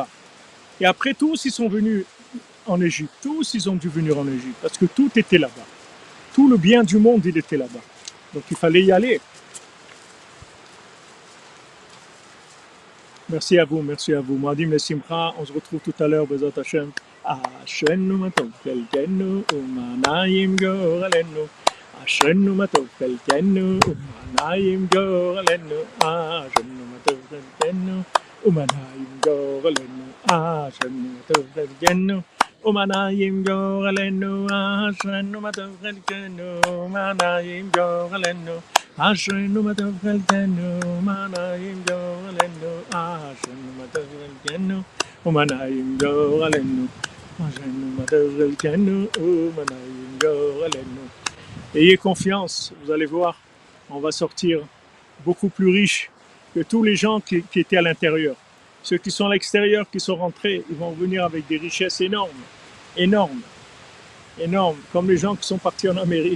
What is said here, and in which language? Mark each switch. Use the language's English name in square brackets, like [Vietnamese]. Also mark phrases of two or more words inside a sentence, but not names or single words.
[French] Et après, tous ils sont venus en Égypte. Tous ils ont dû venir en Égypte, parce que tout était là-bas. Tout le bien du monde, il était là-bas. Donc il fallait y aller. Merci à vous. [Hebrew] מועדים לשמחה, [French] on se retrouve tout à l'heure, [Hebrew] בעזרת השם. אשרינו מה טוב חלקנו ומה נעים גורלנו. אשרינו מה טוב חלקנו ומה נעים גורלנו. אשרינו מה טוב חלקנו ומה נעים גורלנו. אשרינו מה טוב חלקנו ומה נעים גורלנו. אשרינו מה טוב חלקנו ומה נעים גורלנו. אשרינו מה טוב חלקנו ומה נעים גורלנו. אשרינו מה טוב חלקנו ומה נעים גורלנו. [French] Ayez confiance, vous allez voir, on va sortir beaucoup plus riche que tous les gens qui étaient à l'intérieur. Ceux qui sont à l'extérieur, qui sont rentrés, ils vont venir avec des richesses énormes, comme les gens qui sont partis en Amérique.